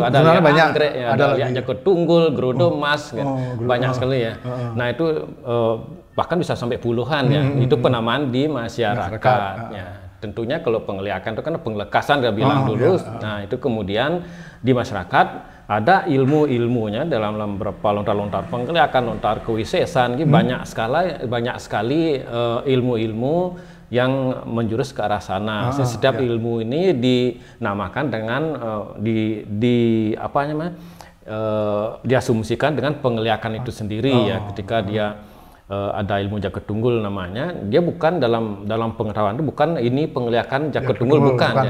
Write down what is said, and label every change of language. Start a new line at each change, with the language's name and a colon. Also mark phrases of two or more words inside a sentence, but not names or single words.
Indonesian: Ada liak anggrek ya, ada liak jakut tunggul, gerodo emas kan. Banyak sekali ya. Nah itu bahkan bisa sampai puluhan ya. Itu penamaan di masyarakat ya. Tentunya kalau pengliakan itu kan pengelekasan dia bilang dulu. Nah itu kemudian di masyarakat ada ilmu-ilmunya dalam beberapa lontar-lontar pengliakan, lontar kewisesan, banyak sekali ilmu-ilmu yang menjurus ke arah sana. Setiap ilmu ini dinamakan dengan diasumsikan dengan pengeliakan itu sendiri ya. Ketika dia ada ilmu jagat tunggul namanya, dia bukan dalam pengetahuan itu bukan ini pengeliakan jagat tunggul, bukan ya.